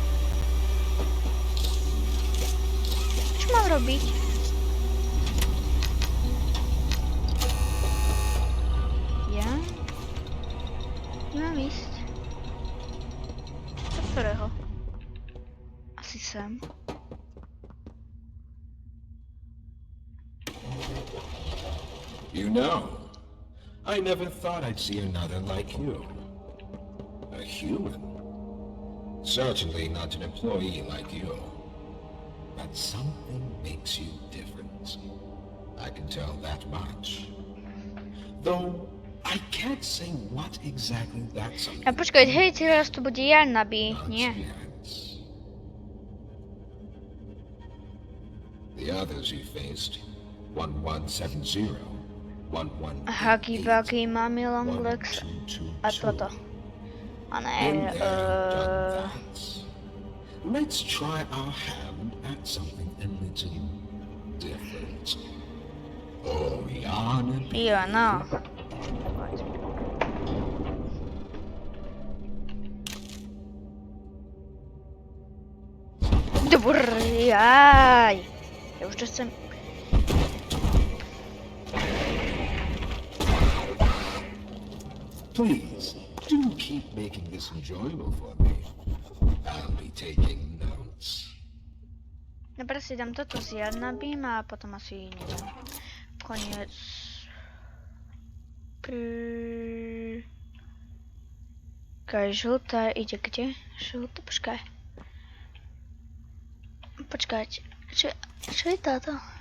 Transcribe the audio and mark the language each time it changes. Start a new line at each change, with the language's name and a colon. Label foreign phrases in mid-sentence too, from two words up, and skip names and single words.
Slovak: Čo mám robiť? Ja? Mám ísť. Do ktorého? Asi sem.
English: You know, I never thought I'd see another like you. A human. Certainly not an employee like you. But something makes you different. I can tell that much. Though, I can't say what exactly that something
Slovak: A počkaj, hej, teraz to bude Jarnaby,
English: not
Slovak: nie.
English: yet. The others you faced, 1170, 1188, Huggy Buggy, Mummy Long Legs a 1222.
Slovak: toto. A
English: Been
Slovak: ne,
English: there, done that. Let's try our hand at something a little different. Oh, Yana.
Slovak: jo, no. Dobrý, aj. Ja už to chcem.
English: Please, do keep making this enjoyable for me. I'll be taking notes.
Slovak: Dobre, si dám toto s Jarnabím a potom asi neviem. Koniec. Počkaj, žltá ide kde? Žltá, počkaj. Počkať, čo je táto?